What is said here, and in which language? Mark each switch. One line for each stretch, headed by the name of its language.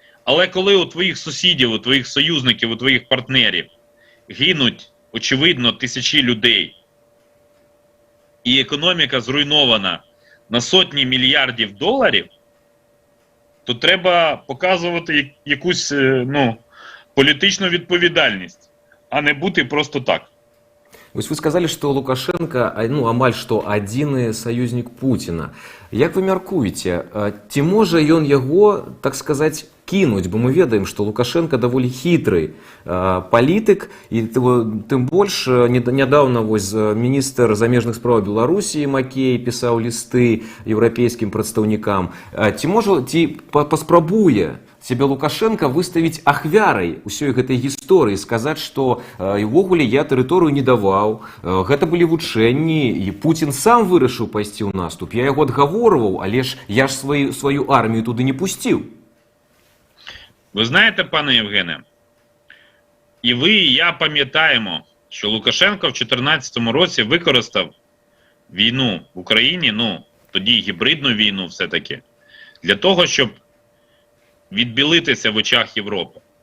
Ukrainian: Але коли у твоїх сусідів, у твоїх союзників, у твоїх партнерів гинуть, очевидно, тисячі людей, і економіка зруйнована на сотні мільярдів доларів, то треба показувати якусь, ну, політичну відповідальність, а не бути просто так.
Belarusian: Вось вы сказали, што Лукашенко, ну, амаль што адзіны саюзнік Пуціна. Як вы мяркуеце, ці можа ён яго, так сказаць, кінуць? Бо мы ведаем, што Лукашенко даволі хітры палітык, і тым больш нядаўна вось міністр замежных спраў Беларусі Макей пісаў лісты еўрапейскім прадстаўнікам. Ці паспрабуе себе Лукашенко выставіць ахвярай усёй гэтай гісторыі, сказаць, што увогуле я тэрыторыю не даваў, гэта былі вучэнні, і Пуцін сам вырашыў пайсці ў наступ. Я яго адгаворваў, але ж я ж сваю армію туди не пусціў.
Ukrainian: Ви знаєте, пане Євгене, і ви, і я пам'ятаємо, що Лукашенко в 2014 році використав війну в Україні, ну, тоді гібридну війну все-таки, для того, щоб відбілитися в очах Європи.